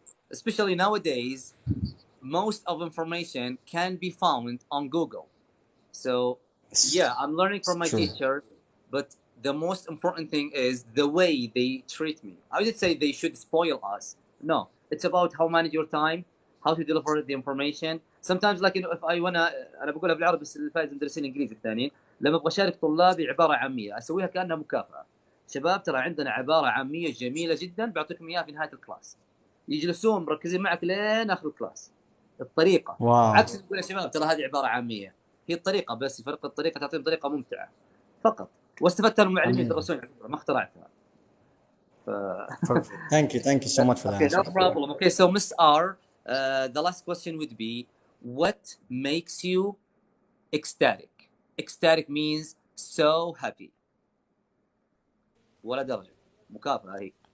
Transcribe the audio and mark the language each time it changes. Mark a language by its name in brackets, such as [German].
[English] Especially nowadays, most of information can be found on Google. So yeah, I'm learning from my True. teacher, but the most important thing is the way they treat me. I would say they should spoil us. No, it's about how manage your time, how to deliver the information. Sometimes like if I wanna [Arabic] انا بقولها بالعربي بس الفايز مدرسين انجليزي الثانيين، لما ابغى اشارك طلابي عباره عاميه اسويها كانها مكافاه. شباب ترى عندنا عباره عاميه جميله جدا بعطيكم اياها في نهايه الكلاس. يجلسون مركزين معك لين اخر الكلاس. الطريقه واو. عكس تقول يا شباب ترى هذه عباره عاميه. هي الطريقه بس، فرق الطريقه تعطيهم طريقه ممتعه فقط، واستفدت المعلمين يدرسون ما اخترعتها. [English] Perfect. Thank you so much for the Okay, answer. no problem. Okay, so Miss R, the last question would be, what makes you ecstatic? Ecstatic means so happy. [Arabic] ولا درجة مكافأة هي.